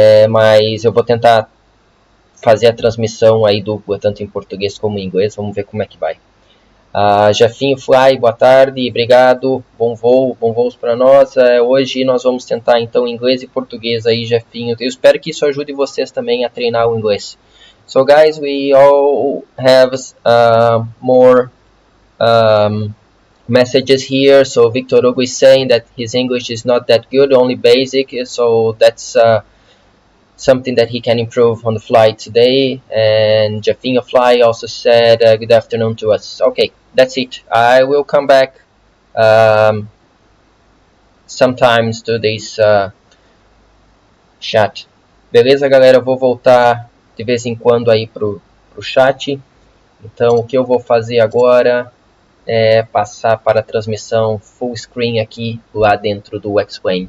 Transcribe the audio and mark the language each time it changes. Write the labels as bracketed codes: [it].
[pt] Mas eu vou tentar fazer a transmissão aí dupla, tanto em português como em inglês, vamos ver como é que vai. Jefinho Fly, boa tarde, obrigado, bom voos para nós. Hoje nós vamos tentar então inglês e português aí, Jefinho. Eu espero que isso ajude vocês também a treinar o inglês. [en] So guys, we all have more messages here. So Victor Hugo is saying that his English is not that good, only basic, so that's something that he can improve on the fly today. And Jefinho Fly also said good afternoon to us. Okay, that's it. I will come back sometimes to this chat. [pt] Beleza, galera? Eu vou voltar de vez em quando aí pro chat. Então, o que eu vou fazer agora é passar para a transmissão full screen aqui lá dentro do Explain.